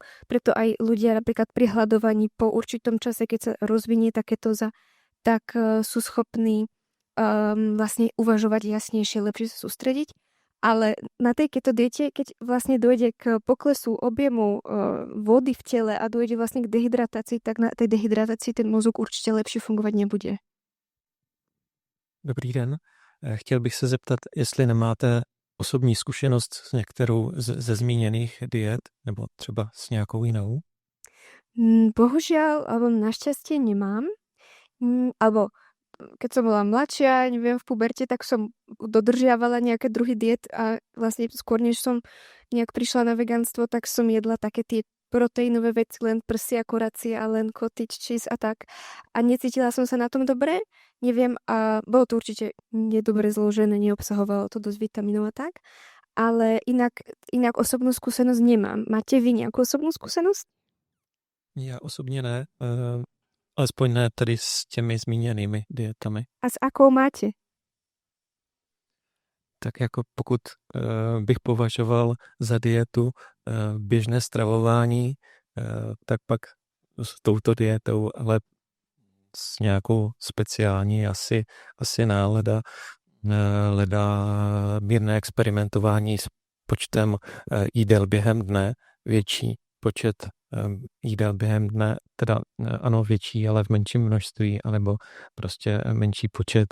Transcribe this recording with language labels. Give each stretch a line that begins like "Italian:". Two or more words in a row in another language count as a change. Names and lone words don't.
Slovak: Preto aj ľudia napríklad pri hľadovaní po určitom čase, keď sa rozvinie tá ketóza, tak sú schopní vlastne uvažovať jasnejšie, lepšie sa sústrediť. Ale na tej keto diete, keď vlastne dojde k poklesu objemu vody v tele a dojde vlastne k dehydratácii, tak na tej dehydratácii ten mozog
Czech: určitě lepší fungovat nebude. Dobrý den. Chtěl bych se zeptat, jestli nemáte osobní zkušenost s některou ze zmíněných diet, nebo třeba s nějakou jinou?
Slovak: Bohužiaľ, alebo našťastie nemám. Alebo keď som bola mladšia, neviem, v puberte, tak som dodržiavala nejaké druhy diet a vlastne skôr, než som nejak prišla na vegánstvo, tak som jedla také tie proteínové veci, len prsia, koracie a len
English: cottage cheese
Slovak: a tak. A necítila som sa na tom dobre, neviem, a bolo to určite nedobre zložené, neobsahovalo to dosť vitamínov a tak. Ale inak osobnú skúsenosť nemám. Máte vy nejakú osobnú skúsenosť?
Czech: Já osobně ne. Alespoň ne tady s těmi zmíněnými dietami.
Slovak: A s akou máte?
Czech: Tak jako pokud bych považoval za dietu běžné stravování, tak pak s touto dietou, ale s nějakou speciální asi náleda, mírné experimentování s počtem jídel během dne, větší počet jídel během dne, teda ano větší, ale v menším množství, anebo prostě menší počet.